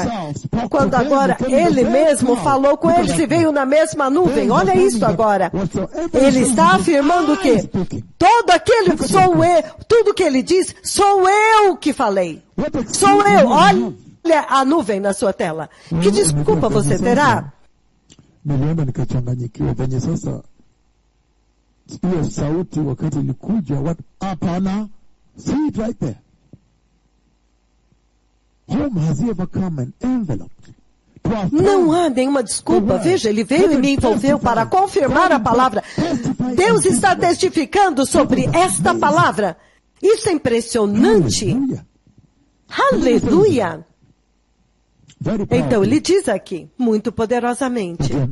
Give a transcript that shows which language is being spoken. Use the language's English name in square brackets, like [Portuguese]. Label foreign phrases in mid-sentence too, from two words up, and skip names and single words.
[Portuguese] Quando agora ele mesmo falou com eles e veio na mesma nuvem. Olha isso agora. Ele está afirmando que todo aquele sou eu, tudo que ele diz, sou eu que falei. Sou eu. Olha a nuvem na sua tela. Que desculpa você terá? [Swahili] Nilienda nikachanganyikiwa venye sasa hiyo sauti wakati ilikuja hapana, [English] see it right there. Whom has he ever come and enveloped [Portuguese] Não há nenhuma desculpa. Veja, ele veio e me envolveu para confirmar a palavra. Deus está testificando sobre esta palavra. Isso é impressionante. Aleluia. Então ele diz aqui, muito poderosamente.